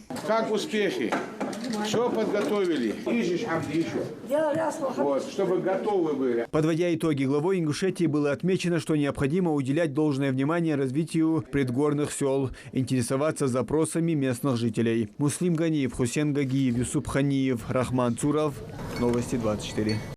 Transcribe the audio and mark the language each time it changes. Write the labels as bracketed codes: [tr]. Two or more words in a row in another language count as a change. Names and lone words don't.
[ru] Как успехи? Все подготовили? Вот, чтобы готовы были. Подводя итоги, главой Ингушетии было отмечено, что необходимо уделять должное внимание развитию предгорных сел, интересоваться запросами местных жителей. Муслим Ганиев, Хусен Гагиев, Юсуп Ханиев, Рахман Цуров. Новости 24.